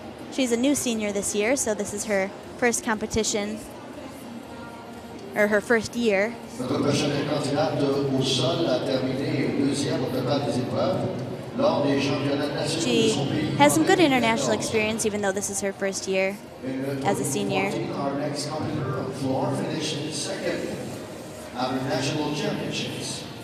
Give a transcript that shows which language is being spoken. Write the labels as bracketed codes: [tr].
[en] She's a new senior this year, so this is her first competition, or her first year. [fr] Notre prochaine candidate au sol a terminé deuxième au total des épreuves lors des championnats nationaux de [en] She [fr] son pays. [en] has some good international experience, even though this is her first year as a senior. Our next competitor on floor finished second at our national championships.